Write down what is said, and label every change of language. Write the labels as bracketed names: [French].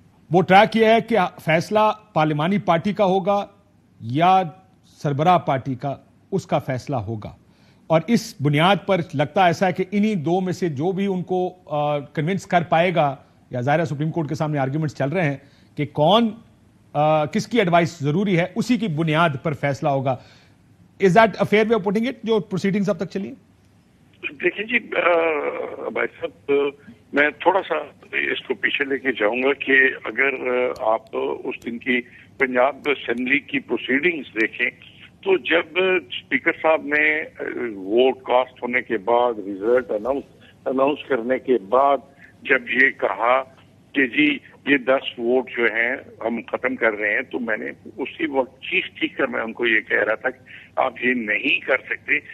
[Urdu] وہ ٹریک یہ ہے کہ فیصلہ پارلیمانی پارٹی کا ہوگا یا سربراہ پارٹی کا، اس کا فیصلہ ہوگا. اور اس بنیاد پر لگتا ایسا ہے کہ انہی دو میں سے جو بھی ان کو کنونس کر پائے گا، یا ظاہر سپریم کورٹ کے سامنے آرگیومنٹس چل رہے ہیں کہ کون کس کی ایڈوائس ضروری ہے، اسی کی بنیاد پر فیصلہ ہوگا. [English] is that a fair way of putting it [Urdu] جو پروسیڈنگز اب تک چلی؟ دیکھیں جی بھائی صاحب، میں تھوڑا سا اس کو پیچھے لے کے جاؤں گا کہ اگر آپ اس دن کی پنجاب اسمبلی کی پروسیڈنگز دیکھیں تو جب اسپیکر صاحب نے ووٹ کاسٹ ہونے کے بعد رزلٹ اناؤنس کرنے کے بعد جب یہ کہا کہ جی یہ 10 ووٹ جو ہیں ہم ختم کر رہے ہیں، تو میں نے اسی وقت چیخ چیخ کر میں ان کو یہ کہہ رہا تھا کہ آپ یہ نہیں کر سکتے.